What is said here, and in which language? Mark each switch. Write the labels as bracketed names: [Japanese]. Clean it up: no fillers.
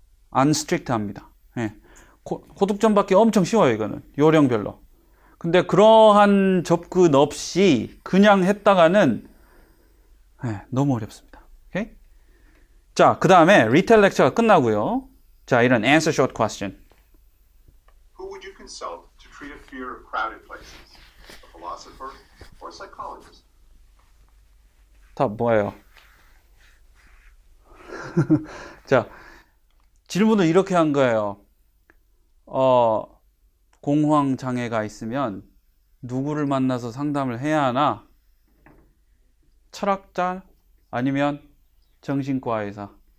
[Korean] 안 스트릭트합니다. 네. 고득점 받기 엄청 쉬워요. 이거는 요령별로. 근데 그러한 접근 없이 그냥 했다가는 너무 어렵습니다. 오케이? 자, 그 다음에 리텔 렉처가 끝나고요. 자, 이런 answer short question. [English] Who would you consult to treat a fear of crowded places? A philosopher or a psychologist? [Korean] 답 뭐예요? 자, 질문을 이렇게 한 거예요. 공황 장애가 있으면 누구를 만나서 상담을 해야 하나? 철학자 아니면 정신과 의사?